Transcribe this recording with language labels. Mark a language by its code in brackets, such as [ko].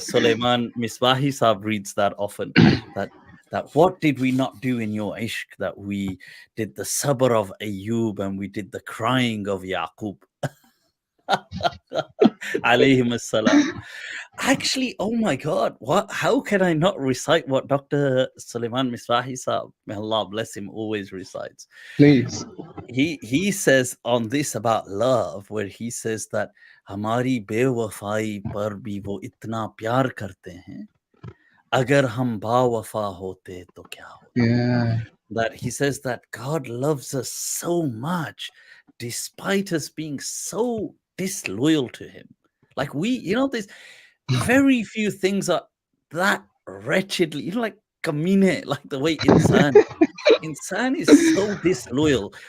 [en] Suleiman Misbahi Saab reads that often, that what did we not do in your ishq, that we did the sabr of Ayyub and we did the crying of Yaqub alayhim assalam. Actually, oh my God, how can I not recite what Dr. Suleiman Misbahi Saab, may Allah bless him, always recites? Please. He says on this about love, where he says that [hi] हमारी बेवफाई पर भी वो इतना प्यार करते हैं, अगर हम बावफा होते तो क्या होते. [en] Yeah. That he says that God loves us so much despite us being so disloyal to him. Like there's very few things are that wretchedly, like kamine, like the way insan is so disloyal.